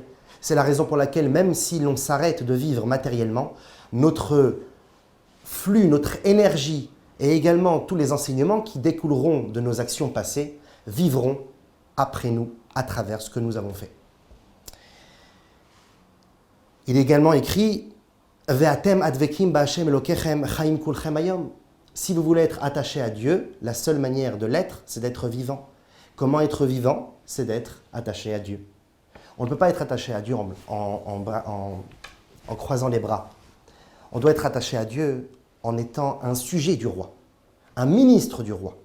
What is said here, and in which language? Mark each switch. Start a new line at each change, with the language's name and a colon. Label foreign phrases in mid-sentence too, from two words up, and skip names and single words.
French: C'est la raison pour laquelle, même si l'on s'arrête de vivre matériellement, notre flux, notre énergie et également tous les enseignements qui découleront de nos actions passées vivront après nous à travers ce que nous avons fait. Il est également écrit «
Hebrew: ואתם הדבקים בה' אלוקיכם חיים כולכם היום
French: » Si vous voulez être attaché à Dieu, la seule manière de l'être, c'est d'être vivant. Comment être vivant? C'est d'être attaché à Dieu. On ne peut pas être attaché à Dieu en croisant les bras. On doit être attaché à Dieu en étant un sujet du roi, un ministre du roi.